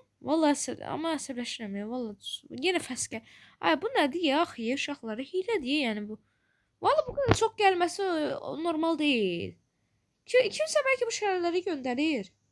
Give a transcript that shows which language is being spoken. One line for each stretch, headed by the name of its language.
Azerbaijani: Vallahi ama əsəbləşirəm ya. Vallahi yenə fast gəl. Ay bu nədir ya axı uşaqları hilədir yəni bu.
Turkish: Vallahi bu kadar çok gelmesi normal değil.
Azerbaijani: Kimse belki bu şəlaləri göndərir.